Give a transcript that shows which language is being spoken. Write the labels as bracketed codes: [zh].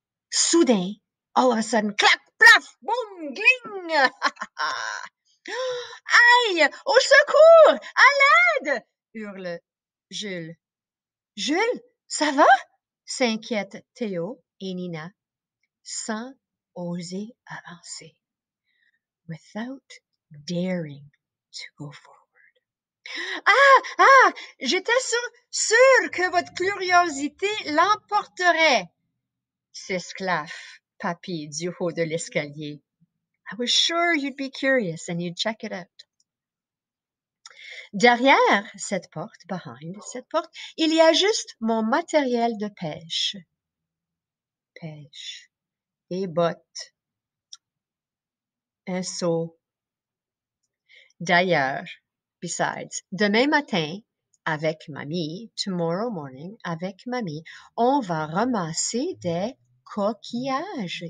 [en] Soudain, all of a sudden, clac, plaf, boum, gling! [fr] Aïe! Au secours! À l'aide! Hurle Jules. Jules, ça va? S'inquiètent Théo et Nina, sans oser avancer. [en] Without daring to go forward. Ah! [fr] J'étais sûre que votre curiosité l'emporterait, s'esclaffe Papy du haut de l'escalier. [en] I was sure you'd be curious and you'd check it out. [fr] Derrière cette porte, [en] behind [fr] cette porte, il y a juste mon matériel de pêche. Pêche. Des bottes. Un seau. D'ailleurs, [en] besides, [fr] demain matin, avec mamie, [en] tomorrow morning, [fr] avec mamie, on va ramasser des coquillages.